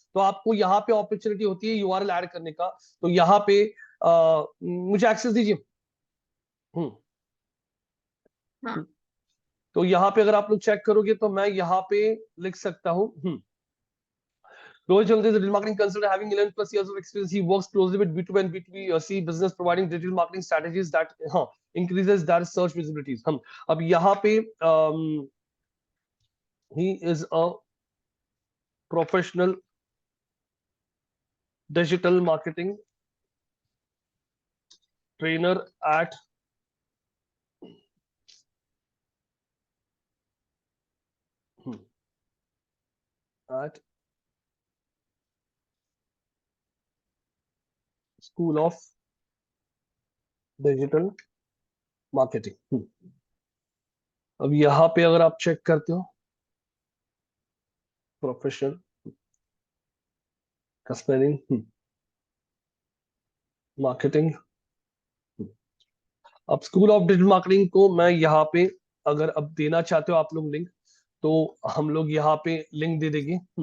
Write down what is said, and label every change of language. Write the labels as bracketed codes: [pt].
[hi] तो आपको यहाँ पे अपॉर्चुनिटी होती है यूआरएल ऐड करने का, तो यहाँ पे मुझे एक्सेस दीजिए। हम्म हाँ तो यहाँ पे अगर आप लोग चेक करोगे तो मैं यहाँ पे लिख सकता हूँ, [en] Rohit Chandra is a digital marketing consultant having 11 plus years of experience. He works closely with B2B and B2C business, providing digital marketing strategies that increases their search visibilities. [hi] अब यहाँ पे [en] he is a professional digital marketing trainer at School of Digital Marketing. [hi] अब यहाँ पे अगर आप check करते हो, प्रोफेशनल का स्पेलिंग मार्केटिंग, अब स्कूल ऑफ डिजिटल मार्केटिंग को मैं यहाँ पे अगर अब देना चाहते हो आप लोग लिंक, तो हम लोग यहाँ पे लिंक दे देंगे।